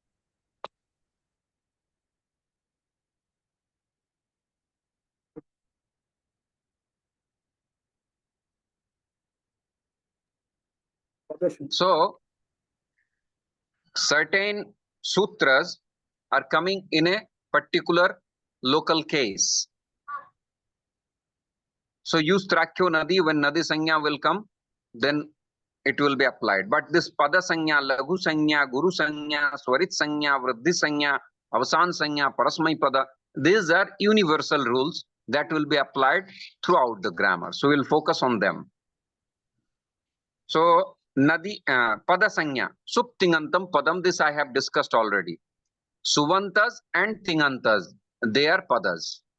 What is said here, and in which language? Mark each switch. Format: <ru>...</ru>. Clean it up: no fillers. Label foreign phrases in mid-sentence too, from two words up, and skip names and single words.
<en>So, certain sutras are coming in a particular local case. So, use Trakyo Nadi. When</en> <sa>Nadi Sanya</sa> <en>will come, then it will be applied. But this</en> <sa>Pada Sanya, Laghu Sanya, Guru Sanya, Swarit Sanya, Vriddhi Sanya, Avasan Sanya, Parasmai Pada,</sa> <en>these are universal rules that will be applied throughout the grammar. So, we'll focus on them. So, Nadi,</en> <sa>Pada Sanya, Sup Tingantam Padam,</sa> <en>this I have discussed already. Suvantas and Tingantas, they are Padas.</en>